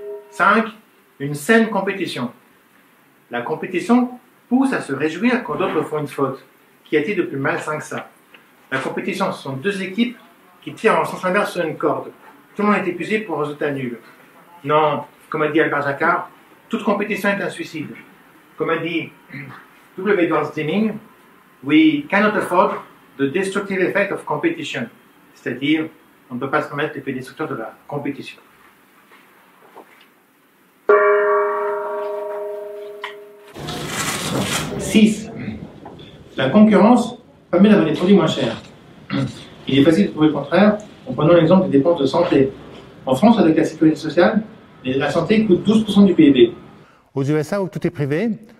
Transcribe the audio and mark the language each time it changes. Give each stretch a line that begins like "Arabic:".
French: 5. Une saine compétition. La compétition pousse à se réjouir quand d'autres font une faute. Qu'y a-t-il de plus malsain que ça? La compétition, ce sont 2 équipes qui tirent en sens inverse sur une corde. Tout le monde est épuisé pour un résultat nul. Non, comme a dit Albert Jacquard, toute compétition est un suicide. Comme a dit W.
English: Edwards Deming, we cannot afford the destructive effect of competition.
French: C'est-à-dire, on ne peut pas se permettre l'effet destructeur de la compétition. 6. La concurrence permet d'avoir des produits moins chers. Il est facile de trouver le contraire en prenant l'exemple des dépenses de santé. En France, avec la sécurité sociale, la santé coûte 12% du PIB. Aux USA, où tout est privé,